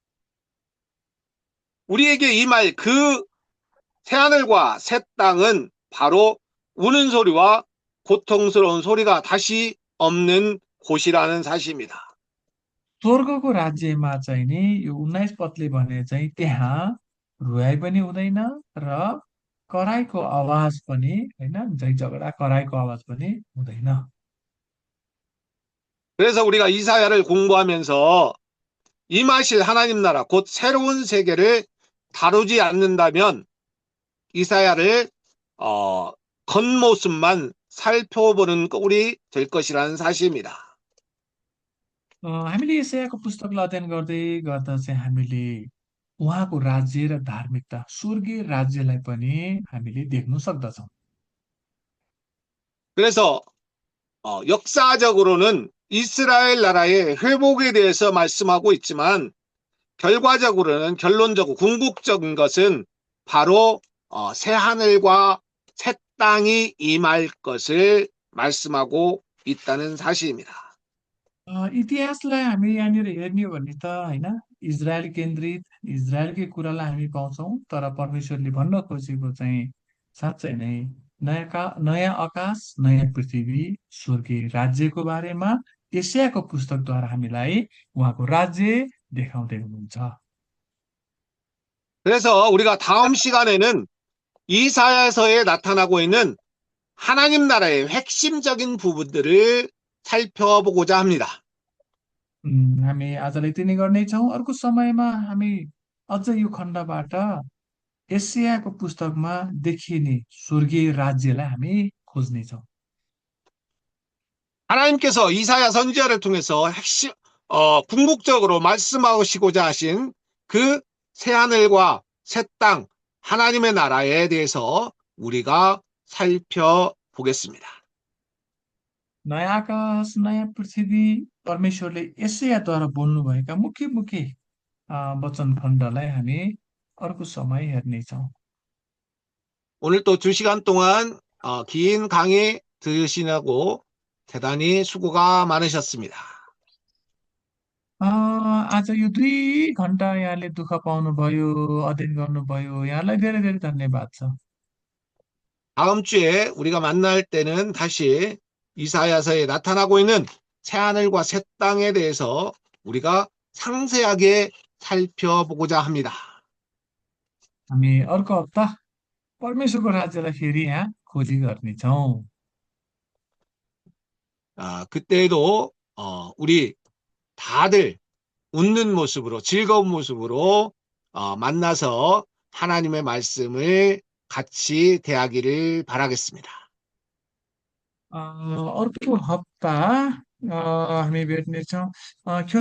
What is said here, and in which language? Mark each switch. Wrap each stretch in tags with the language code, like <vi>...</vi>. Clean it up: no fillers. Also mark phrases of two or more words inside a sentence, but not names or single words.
<ko>우리에게 임할 그 새하늘과 새 땅은 바로 우는 소리와 고통스러운 소리가 다시 없는 곳이라는 사실입니다.</ko> <ne>स्वर्गको राज्यमा चाहिँ नि यो 19 पदले भने चाहिँ त्यहाँ रुवाई पनि हुँदैन र कराईको आवाज पनि होइन झै झगडा कराईको आवाज पनि हुँदैन।</ne> <ko>그래서 우리가 이사야를 공부하면서 임하실 하나님 나라, 곧 새로운 세계를 다루지 않는다면 이사야를 겉모습만 살펴보는 꼴이 될 것이라는 사실입니다.</ko> <ne>हामीले यशायाको पुस्तकलाई अध्ययन गर्दै गर्दा चाहिँ हामीले उहाँको राज्य र धार्मिकता स्वर्गीय राज्यलाई पनि हामीले देख्न सक्दछौँ।</ne> <ko>그래서 역사적으로는 이스라엘 나라의 회복에 대해서 말씀하고 있지만 결론적으로 궁극적인 것은 바로 새 하늘과 새 땅이 임할 것을 말씀하고 있다는 사실입니다.</ko> <ne>इतिहासलाई हामी यहाँनिर हेर्ने हो भने त होइन इजरायल केन्द्रित इजरायलकै कुरालाई हामी पाउँछौँ, तर परमेश्वरले भन्न खोजेको चाहिँ साँच्चै नै नयाँ आकाश नयाँ पृथ्वी स्वर्गीय राज्यको बारेमा एसियाको पुस्तकद्वारा हामीलाई उहाँको राज्य देखाउँदै हुनुहुन्छ।</ne> <ko>그래서 우리가 다음 시간에는 이사야서에 나타나고 있는 하나님 나라의 핵심적인 부분들을 살펴보고자 합니다.</ko> <ne>हामी आजलाई यति नै गर्नेछौँ। अर्को समयमा हामी अझ यो खण्डबाट एसियाको पुस्तकमा देखिने स्वर्गीय राज्यलाई हामी खोज्नेछौँ।</ne> <ko>하나님께서 이사야 선지자를 통해서 궁극적으로 말씀하시고자 하신 그 새하늘과 새 땅, 하나님의 나라에 대해서 우리가 살펴보겠습니다.</ko> <ne>नयाँ आकाश नयाँ पृथ्वी परमेश्वरले एसियाद्वारा बोल्नुभएका मुख्य मुख्य वचन खण्डलाई हामी अर्को समय हेर्नेछौँ।</ne> <ko>오늘 또 2시간 동안 긴 강의 들으시느라고 대단히 수고가 많으셨습니다.</ko> <ne>आज यो 2 घण्टा यहाँले दुःख पाउनुभयो, अध्ययन गर्नुभयो, यहाँलाई धेरै धेरै धन्यवाद छ।</ne> <ko>다음 주에 우리가 만날 때는 다시 이사야서에 나타나고 있는 새하늘과 새 땅에 대해서 우리가 상세하게 살펴보고자 합니다.</ko> <ne>हामी अर्को हप्ता परमेश्वरको राज्यलाई फेरि यहाँ खोजी गर्नेछौँ।</ne> <ko>그때에도 우리 다들 웃는 모습으로 즐거운 모습으로 만나서 하나님의 말씀을 같이 대하기를 바라겠습니다.</ko> <ne>अर्को हप्ता हामी भेट्नेछौँ।</ne>